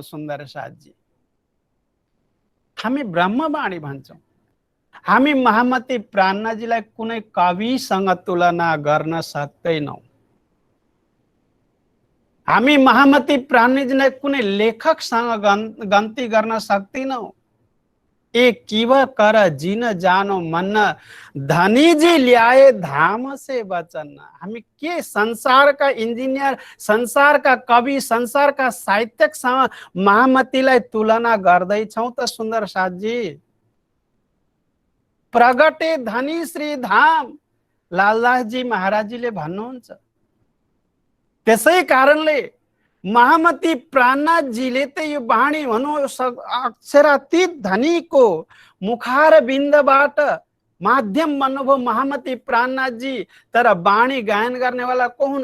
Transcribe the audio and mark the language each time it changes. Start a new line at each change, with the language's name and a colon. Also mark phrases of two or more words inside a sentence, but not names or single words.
Nepali: सुन्दर साथजी, हामी ब्रह्मवाणी भन्छौं। हामी महामती प्राणनाथजीलाई कुनै कविसँग तुलना गर्न सक्दैनौं। हामी महामती प्राणनाथजीलाई कुनै लेखकसँग गन्ती गर्न सक्दैनौं।
Hindi: एक किव कर जिन जानो मन धनी जी ल्याए धाम से वचन।
Nepali: हामी के
Hindi: संसार का इंजीनियर, संसार का कवि, संसार का
Nepali: साहित्यकसँग महामतीलाई तुलना गर्दैछौँ त सुन्दर साथजी? प्रगटे धनी श्री धाम लालदासजी महाराजजीले भन्नुहुन्छ। त्यसै कारणले महामती प्राणनाथजीले त यो वाणी भनौँ अक्षरातीत धनीको मुखार बिन्दबाट माध्यम बन्नुभयो महामती प्राणनाथजी। तर वाणी गायन गर्नेवाला को हुन्?